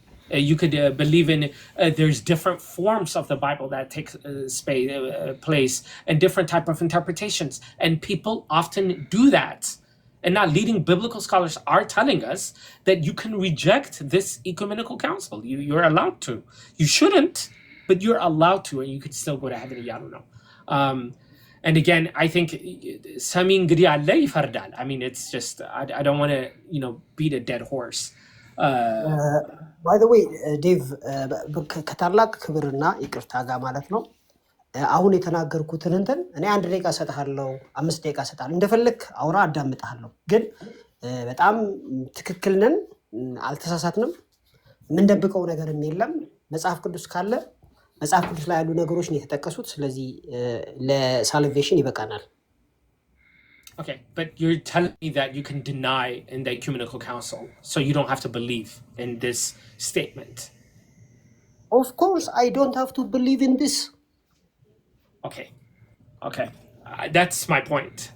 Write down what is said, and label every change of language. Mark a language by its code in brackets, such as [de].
[en] You could believe in there's different forms of the Bible that takes place and different type of interpretations, and people often do that. And now leading biblical scholars are telling us that you can reject this ecumenical council. You're allowed to. You shouldn't, but you're allowed to, and you could still go to heaven. I don't know. And again, I think [am] ሰሚ እንግዲህ አለ ይፈርዳል. [en] I mean, it's just I don't want to beat a dead horse. ባይ ዘ ዌይ [am] ዴቭ ከታላቅ ክብርና ይቅርታ ጋር ማለት ነው አሁን የተናገርኩትን እንትን እኔ 1 ደቂቃ እሰጥሃለሁ 5 ደቂቃ እሰጥሃለሁ እንደፈለክ አውራ አዳምጥሃለሁ ግን በጣም ትክክል ነን አልተሳሳትንም ምንደብቀው ነገርም የለም መጽሐፍ ቅዱስ ካለ መጽሐፍ ቅዱስ ላይ ያሉ ነገሮች ነው የተጠቀሱት ስለዚህ ለሳልቬሽን ይበቃናል [en] Okay, but you're telling me that you can deny in the ecumenical council, so you don't have to believe in this statement. Of course, I don't have to believe in this. Okay. That's my point.